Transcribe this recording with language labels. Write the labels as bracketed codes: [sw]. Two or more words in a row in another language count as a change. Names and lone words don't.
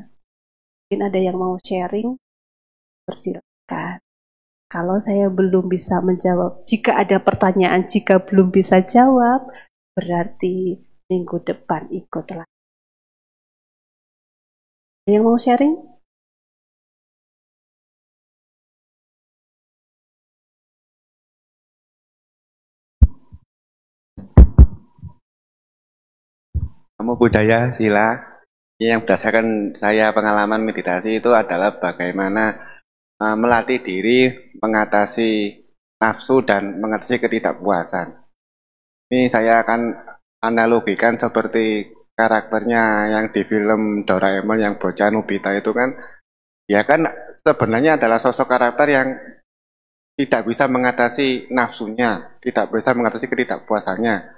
[id] Mungkin ada yang mau sharing, persilakan. Kalau saya belum bisa menjawab, jika ada pertanyaan, jika belum bisa jawab, berarti minggu depan ikutlah. Ada yang mau sharing? Namo Buddhaya, sila. Yang berdasarkan saya pengalaman meditasi itu adalah bagaimana melatih diri mengatasi nafsu dan mengatasi ketidakpuasan. Ini saya akan analogikan seperti karakternya yang di film Doraemon yang bocah Nobita itu kan, ya kan sebenarnya adalah sosok karakter yang tidak bisa mengatasi nafsunya, tidak bisa mengatasi ketidakpuasannya.